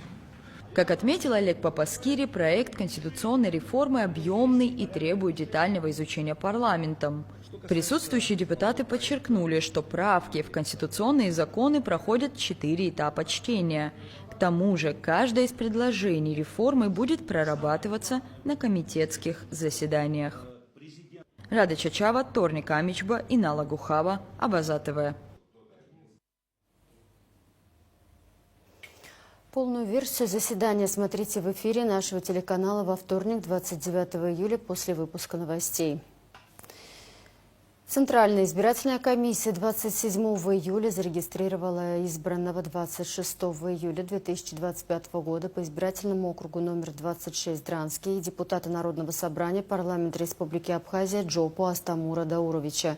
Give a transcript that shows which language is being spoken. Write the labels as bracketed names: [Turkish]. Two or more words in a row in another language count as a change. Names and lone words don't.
[Russian] Как отметил Олег Папаскири, проект конституционной реформы объемный и требует детального изучения парламентом. Присутствующие депутаты подчеркнули, что правки в конституционные законы проходят 4 этапа чтения. К тому же, каждое из предложений реформы будет прорабатываться на комитетских заседаниях. Рада Чачава, Торник Амичба, Инала Гухава, Абаза ТВ. Полную версию заседания смотрите в эфире нашего телеканала во вторник, 29 июля, после выпуска новостей. Центральная избирательная комиссия 27 июля зарегистрировала избранного 26 июля 2025 года по избирательному округу номер 26 Дранский депутата Народного собрания парламента Республики Абхазия Джопу Астамура Дауровича.